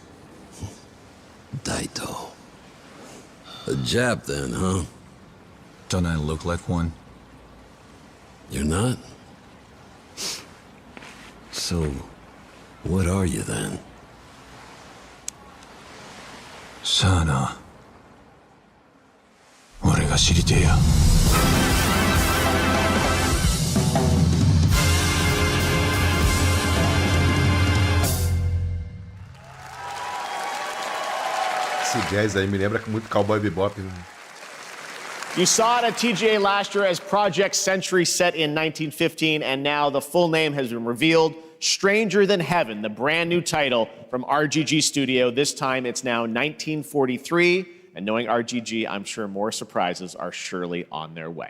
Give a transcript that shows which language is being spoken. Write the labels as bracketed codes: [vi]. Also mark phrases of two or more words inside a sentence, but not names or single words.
[en] Daito. A Jap then, huh? Don't I look like one? You're not? So, what are you then? Sana. [ja] 俺が知りてえや。 [pt] Esse jazz aí me lembra muito Cowboy Bebop. [en] You saw it at TGA last year as Project Century set in 1915, and now the full name has been revealed. Stranger Than Heaven, the brand new title from RGG Studio. This time it's now 1943, and knowing RGG, I'm sure more surprises are surely on their way.